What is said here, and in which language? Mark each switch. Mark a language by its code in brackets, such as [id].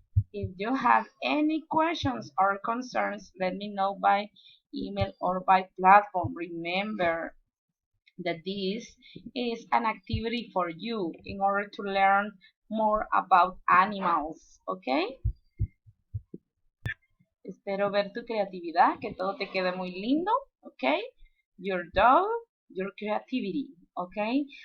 [en] If you have any questions or concerns, let me know by email or by platform. Remember that this is an activity for you in order to learn more about animals, ok. [es] Espero ver tu creatividad, que todo te quede muy lindo, ok. [en] Your dog, your creativity, okay?